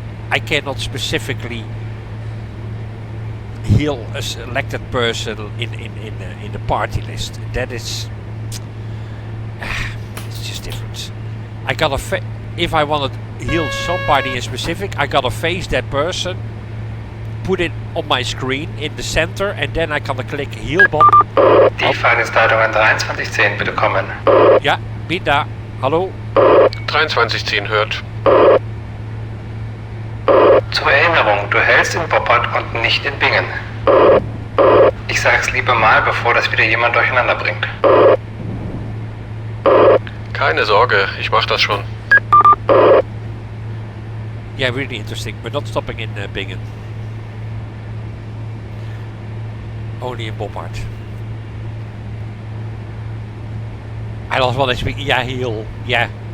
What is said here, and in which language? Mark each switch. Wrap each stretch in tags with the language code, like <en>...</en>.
<en>I cannot specifically heal a selected person in the party list. That is, it's just different. I gotta if I want to heal somebody in specific, I gotta face that person, put it on my screen in the center, and then I can click heal button.</en> <de>Die Fahrdienstleitung an 2310 bitte kommen. Ja, bin da. Hallo? 2310 hört. Zur Erinnerung, du hältst in Boppard und nicht in Bingen. Ich sag's lieber mal, bevor das wieder jemand durcheinander bringt. Keine Sorge, ich mach das schon.</de> <en>Yeah, really interesting. We're not stopping in Bingen. Only in Boppard. I lost one HP. Yeah, heal. Yeah.</en>